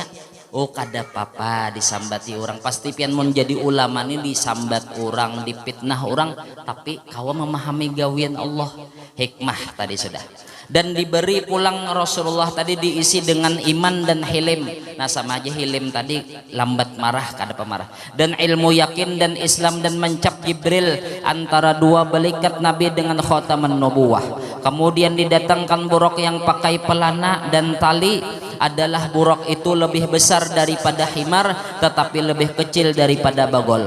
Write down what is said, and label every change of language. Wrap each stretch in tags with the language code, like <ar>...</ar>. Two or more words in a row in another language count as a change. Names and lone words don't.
<bjn>Oh kada papa disambati orang, pasti pian menjadi ulama ini disambat orang, dipitnah orang, tapi kau memahami gawian Allah. Hikmah tadi sudah. Dan diberi pulang Rasulullah tadi diisi dengan iman dan hilim. Nah sama aja hilim tadi lambat marah kada pemarah.</bjn> <id>Dan ilmu yakin dan Islam dan mencap Jibril antara dua belikat Nabi dengan</id> <ar>khataman nubuwah.</ar> <id>Kemudian didatangkan buruk yang pakai pelana dan tali. Adalah buruk itu lebih besar daripada himar, tetapi lebih kecil daripada bagol.</id>